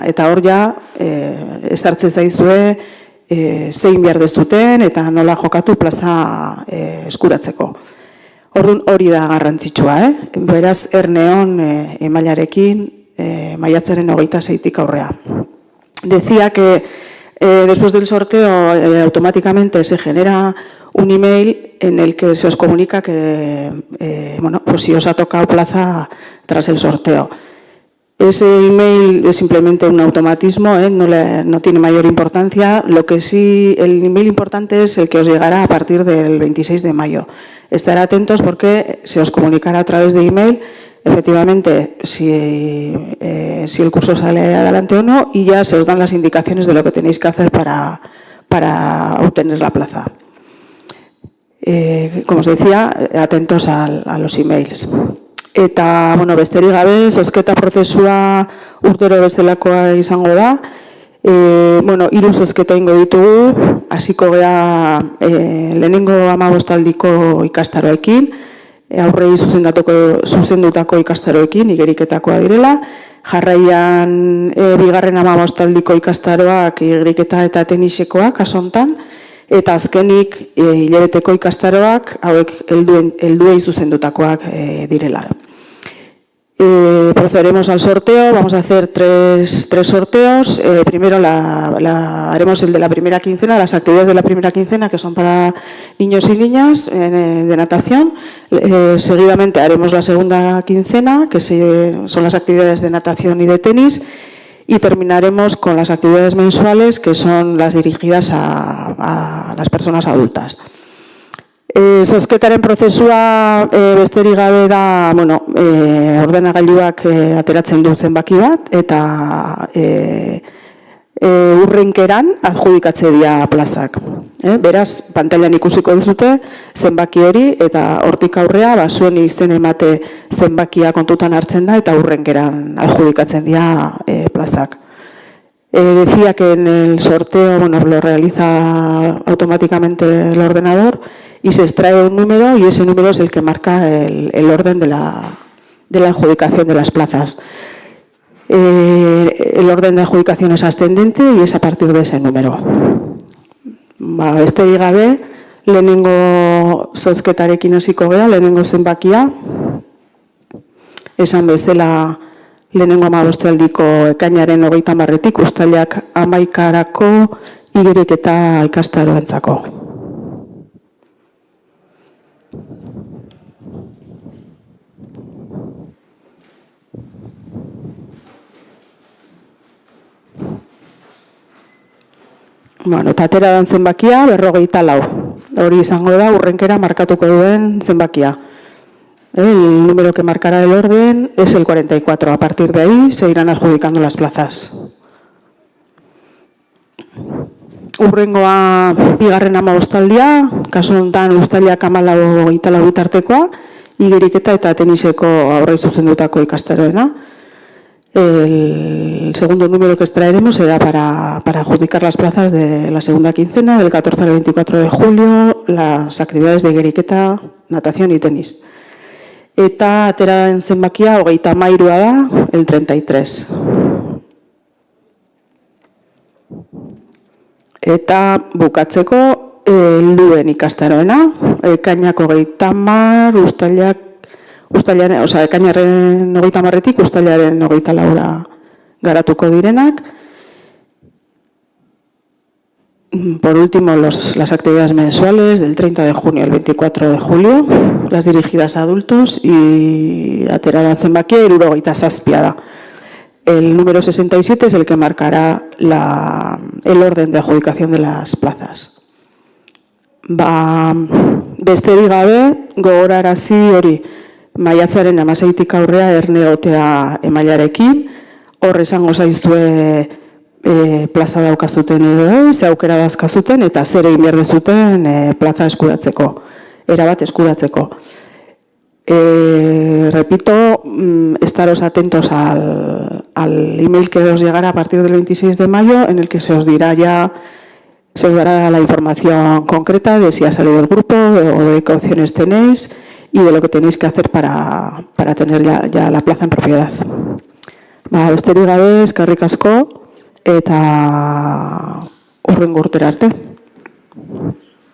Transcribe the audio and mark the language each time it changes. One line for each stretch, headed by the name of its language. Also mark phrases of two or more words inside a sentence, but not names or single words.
Basque: Eta hor ja, ezartzen zaizue zein behar dezuten eta nola jokatu plaza eskuratzeko. Orduan hori da garrantzitsua, beraz erneon emailarekin maiatzaren 26tik aurrea.
Spanish: Decía que después del sorteo automáticamente se genera un email en el que se os comunica que si os ha tocado plaza tras el sorteo. Ese email es simplemente un automatismo, no tiene mayor importancia. Lo que sí, el email importante es el que os llegará a partir del 26 de mayo. Estar atentos porque se os comunicará a través de email, efectivamente, si el curso sale adelante o no, y ya se os dan las indicaciones de lo que tenéis que hacer para obtener la plaza. Como os decía, atentos a los emails.
Basque: Eta, besterik gabe, zozketa prozesua urtero bezalakoa izango da. Hiru zozketa ingo ditugu, hasiko gea lehenengo 15 aldiko ikastaroekin, aurrei zuzendutako ikastaroekin, igeriketakoa direla. Jarraian, bigarren 15 aldiko ikastaroak, igeriketa eta tenisekoak, asontan. Eta azkenik hilabeteko ikastaroak, hauek helduei zuzendutakoak direla.
Spanish: Procederemos al sorteo, vamos a hacer tres sorteos. Primero haremos el de la primera quincena, las actividades de la primera quincena que son para niños y niñas de natación. Seguidamente haremos la segunda quincena, que son las actividades de natación y de tenis. Y terminaremos con las actividades mensuales, que son las dirigidas a las personas adultas.
Basque: Zozketaren prozesua besterik gabe da, ordenagailuak ateratzen du zenbaki bat, eta urrenkeran adjudikatze dira plazak. Beraz, pantailan ikusiko duzute zenbaki hori, eta hortik aurrea, zuen izen emate zenbakia kontutan hartzen da, eta urrenkeran adjudikatzen dira plazak.
Spanish: Decía que en el sorteo lo realiza automáticamente el ordenador y se extrae un número y ese número es el que marca el orden de la adjudicación de las plazas. El orden de adjudicación es ascendente y es a partir de ese número.
Basque: Besterik gabe, lehenengo zozketarekin hasiko gera, lehenengo zenbakia. Esan bezala lehenengo 15 aldiko ekainaren 30tik uztailak 11karako igeriketa ikastaroentzako. Eta atera dan zenbakia 44. Hori izango da urrenkera markatuko duen zenbakia.
Spanish: El número que marcará el orden es el 44. A partir de ahí se irán adjudicando las plazas.
Basque: Urrengoa bigarren 15 aldia, kasu honetan uztailak 14 bitartekoa, igeriketa eta teniseko aurrei zuzendutako ikastaroena.
Spanish: El segundo número que extraeremos será para adjudicar las plazas de la segunda quincena, del 14 al 24 de julio, las actividades de igeriketa, natación y tenis.
Basque: Eta ateraren zenbakia 33 da, el 33. Eta bukatzeko helduen ikastaroena, ekainak 30, ekainaren 30-etik uztailaren 24 garatuko direnak.
Spanish: Por último, las actividades mensuales del 30 de junio al 24 de julio, las dirigidas a adultos y
Basque: ateraren zenbakia 77 da.
Spanish: El número 67 es el que marcará el orden de adjudicación de las plazas.
Basque: Besterik gabe, gogorarazi hori, maiatzaren 16tik aurrea erne egotea emailarekin, hor esango zaizue plaza daukazuten edo ze aukera dazkazuten eta zer egin behar dezuten plaza eskuratzeko, erabat eskuratzeko.
Spanish: Repito, estaros atentos al email que os llegará a partir del 26 de mayo, en el que se os dará la información concreta de si ha salido el grupo o de qué opciones tenéis y de lo que tenéis que hacer para tener ya la plaza en propiedad.
Basque: Besterik gabe, eskerrik asko eta hurrengo urtera arte.